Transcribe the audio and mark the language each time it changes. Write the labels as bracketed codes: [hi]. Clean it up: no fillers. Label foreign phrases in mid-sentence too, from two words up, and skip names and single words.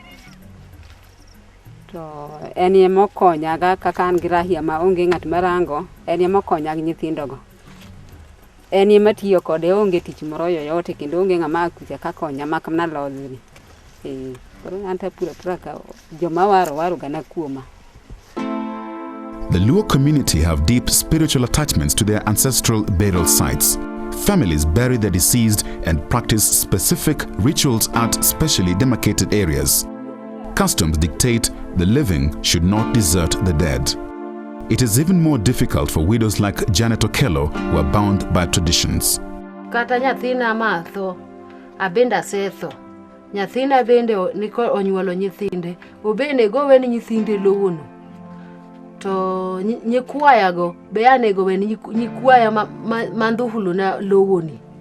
[luo] To eni mokonyaga kaka an gi rahia ma onge ng'at marango, eni mokonya gi nyithindogo. Eni matiyo kode onge tich moro yoyote kendo onge ng'ama akuja kakonya makamna lodhi. Koro anta pura ka joma waro gana kuoma. [en] The Luo community have deep spiritual attachments to their ancestral burial sites. Families bury their deceased and practice specific rituals at specially demarcated areas. Customs dictate the living should not desert the dead. It is even more difficult for widows like Janet Okello who are bound by traditions. [luo] Kata nyathina matho, abenda setho. Nyathina bende niko onyuolo nyithinde, obene gowe ni nyithinde lowono. To nyikwaya go be anego we nyikwaya mandhuhulu na lowoni.